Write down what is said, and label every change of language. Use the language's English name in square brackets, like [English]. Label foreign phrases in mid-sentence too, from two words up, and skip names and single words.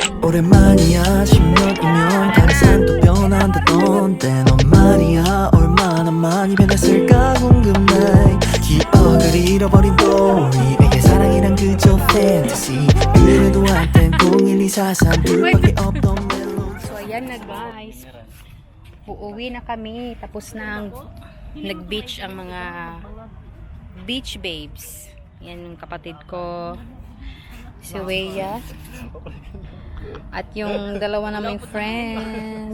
[Korean] 오랜만이야 10년이면 다른 산도 변한다던데 넌 말이야 얼마나 많이 변했을까 궁금해 기억을 잃어버린 또리에게 사랑이란 그저 fantasy 그래도 한땐 01243 둘밖에 없던 멜로디 [Filipino] So, ayan na guys. Uuwi na kami. Tapos nang nag-beach ang mga beach babes. Yan yung kapatid ko. Si Weya. At yung dalawa naming friend.